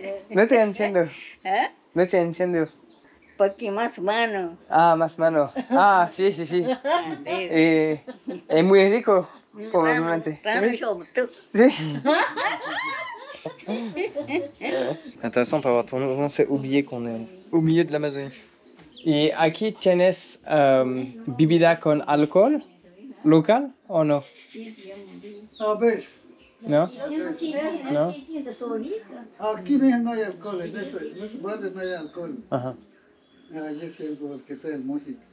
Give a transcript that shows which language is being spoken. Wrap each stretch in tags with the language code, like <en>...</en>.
<es>No te entiendo. No te entiendo. poquito más mano. Ah, más mano. Ah, sí, sí, sí. Es muy rico, probablemente. Sí.</es> <fr>Intéressant pour avoir tendance à oublier qu'on est au milieu de l'Amazonie.</fr> <es>Et aquí tienes bebida con alcohol local o no? A ver, ¿No? ¿No? aquí mismo no hay alcohol, en ese barrio no hay alcohol. Ajá. Ahí es el que está en música.</es>